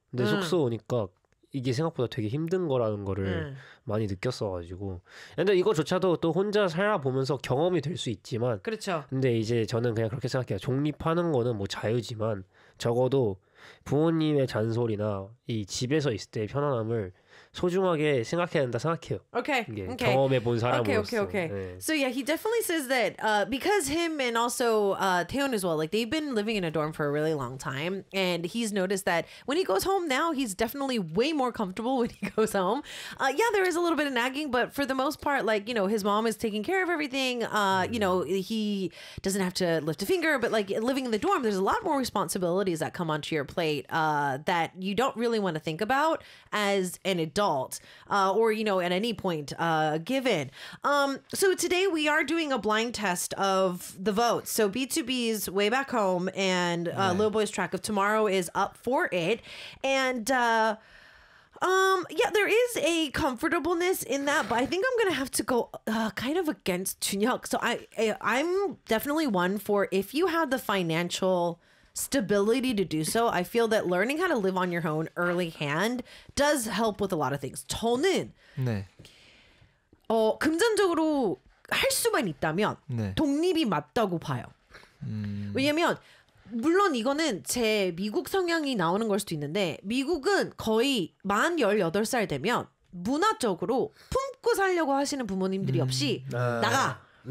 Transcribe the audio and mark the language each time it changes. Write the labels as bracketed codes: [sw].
[ko] 근데 숙소 오니까 이게 생각보다 되게 힘든 거라는 거를 많이 느꼈어가지고 근데 이거조차도 또 혼자 살아보면서 경험이 될 수 있지만 그렇죠. 근데 이제 저는 그냥 그렇게 생각해요. 독립하는 거는 뭐 자유지만 적어도 부모님의 잔소리나 이 집에서 있을 때의 편안함을 소중하게 생각해야 한다 생각해요. [en] Okay. [ko] 이게 경험해 본 사람으로서. [en] Okay. Okay. Okay. 네. So yeah, he definitely says that because him and also Taeyeon as well, like they've been living in a dorm for a really long time, and he's noticed that when he goes home now, he's definitely way more comfortable when he goes home. Yeah, there is a little bit of nagging, but for the most part, like you know, his mom is taking care of everything. You know, he doesn't have to lift a finger. But like living in the dorm, there's a lot more responsibilities that come onto your plate that you don't really want to think about as an adult or you know at any point given so today we are doing a blind test of the votes so B2B's Way Back Home and Lil Boy's Track of Tomorrow is up for it and yeah there is a comfortableness in that but I think I'm gonna have to go kind of against Junhyuk so I'm definitely one for if you have the financial stability to do so. I feel that learning how to live on your own early hand does help with a lot of things. [ko] 저는 네. 금전적으로 할 수만 있다면 네. 독립이 맞다고 봐요. 왜냐면 물론 이거는 제 미국 성향이 나오는 걸 수도 있는데 미국은 거의 만 18살 되면 문화적으로 품고 살려고 하시는 부모님들이 없이 나가.